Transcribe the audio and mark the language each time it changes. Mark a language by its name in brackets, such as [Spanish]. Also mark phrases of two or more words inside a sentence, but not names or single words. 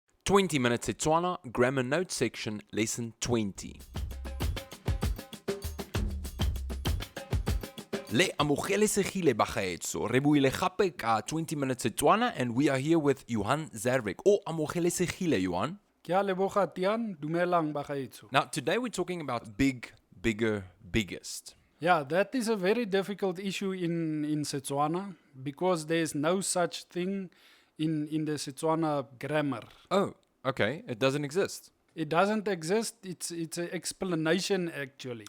[English] 20 Minute Setswana, Grammar Notes Section, Lesson 20. [Tswana] Le amogele segile bagaetso. Re buile gape ka 20 Minute Setswana, [English] and we are here with Johan Zervik. [Tswana] O amogele segile, Johan. Ke a leboga Tian, dumelang bagaetso. [English] Now, today we're talking about big, bigger, biggest. Yeah, that is a very difficult issue in Setswana because there is no such thing in the Setswana grammar. Oh, okay. It doesn't exist. It doesn't exist. It's an explanation actually.